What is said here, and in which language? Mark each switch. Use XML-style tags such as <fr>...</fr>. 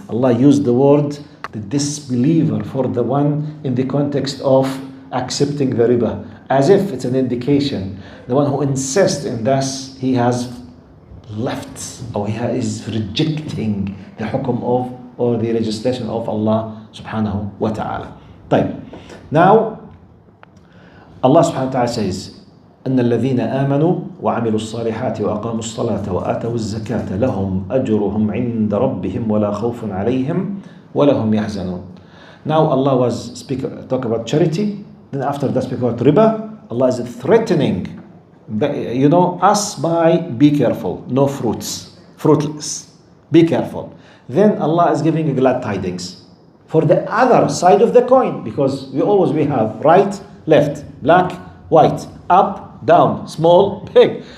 <en>Allah used the word the disbeliever for the one in the context of accepting the riba, as if it's an indication. The one who insists in this, he has left, or he is rejecting the hukum of, or the legislation of Allah subhanahu wa ta'ala. Now, Allah subhanahu wa ta'ala says,</en> <ar>أن الذين آمنوا وعملوا الصالحات وأقاموا الصلاة وآتوا الزكاة لهم أجرهم عند ربهم ولا خوف عليهم ولا هم يحزنون.</ar> <en>Now Allah was talk about charity. Then after that speak about riba. Allah is threatening, us by be careful, no fruits, fruitless, be careful. Then Allah is giving glad tidings for the other side of the coin, because we have right, left, black, white, up, down, small, big.</en>